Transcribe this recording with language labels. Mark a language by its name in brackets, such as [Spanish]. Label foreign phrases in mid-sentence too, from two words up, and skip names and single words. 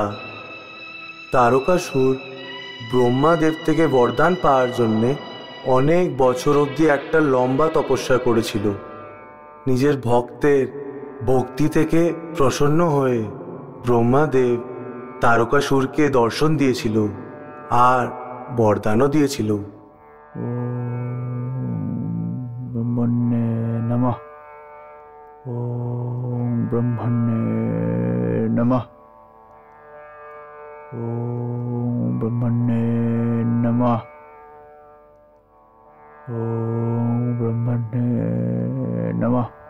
[Bangla] তারকাসুর ব্রহ্মাদেব থেকে বরদান পাওয়ার জন্যে অনেক বছর অবধি একটা লম্বা তপস্যা করেছিল। নিজের ভক্তের ভক্তি থেকে প্রসন্ন হয়ে ব্রহ্মাদেব তারকাসুরকে দর্শন দিয়েছিল আর বরদানও দিয়েছিল। [Sanskrit] ব্রহ্মণ্যে নমঃ। ওম ব্রহ্মণ্যে নমঃ। ওম ব্রহ্মণ্যে নমঃ। ওম ব্রহ্মণ্যে নমঃ।